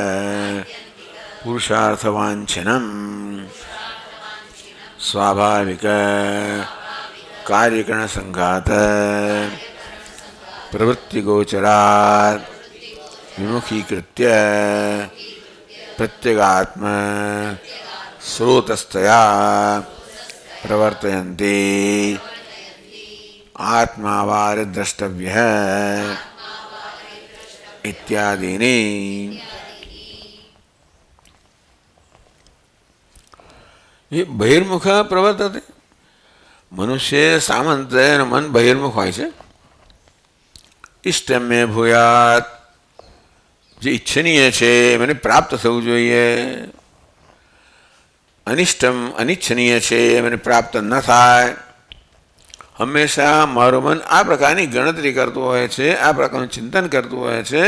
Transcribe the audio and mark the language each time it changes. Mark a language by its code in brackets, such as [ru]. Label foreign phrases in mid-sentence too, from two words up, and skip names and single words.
[sa] पुरुषार्थवाञ्छनम् स्वाभाविक कार्यकरण संघात प्रवृत्तिगोचरात् विमुखीकृत्य प्रत्यगात्म स्रोतस्तया प्रवर्तयन्ति आत्मावार द्रष्टव्यः इत्यादीनि. ये बहिर्मुख प्रवर्तते. [gu] મનુષ્ય સામંત મન બહિર્મુખ હોય છે. [sa] इष्टम में भूयात [gu] જે ઈચ્છનીય છે મને પ્રાપ્ત થવું જોઈએ. અનિષ્ટમ અનિચ્છનીય છે મને પ્રાપ્ત ન થાય. હંમેશા મારું મન આ પ્રકારની ગણતરી કરતું હોય છે, આ પ્રકારનું ચિંતન કરતું હોય છે.